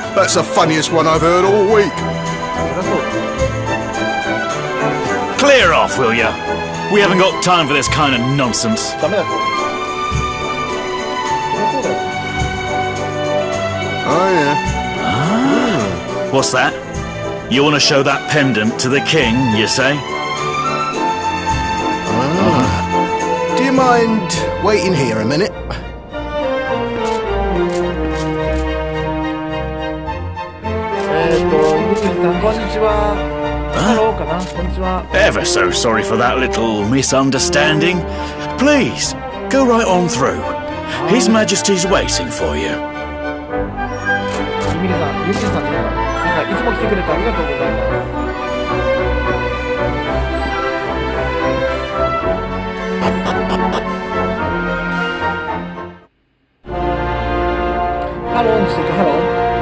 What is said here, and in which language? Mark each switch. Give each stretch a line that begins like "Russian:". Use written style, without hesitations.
English: That's the funniest one I've heard all week.
Japanese: そりゃそうだ。
English: Clear off, will ya? We haven't got time for this kind of nonsense.
Japanese: ダメだと。そりゃそうだよ。
English: Oh, yeah. What's that? You want to show that pendant to the king, you say? Do you mind waiting here a minute?
Japanese: グリーンさん、こんにちは。ハローかな、こんにちは。
English: Ever so sorry for that little misunderstanding. Please, go right on through. His Majesty's waiting for you.
Japanese: ユミリさんっていうか、なんかいつも来てくれてありがとうございます。ハローにしてく、ハロー。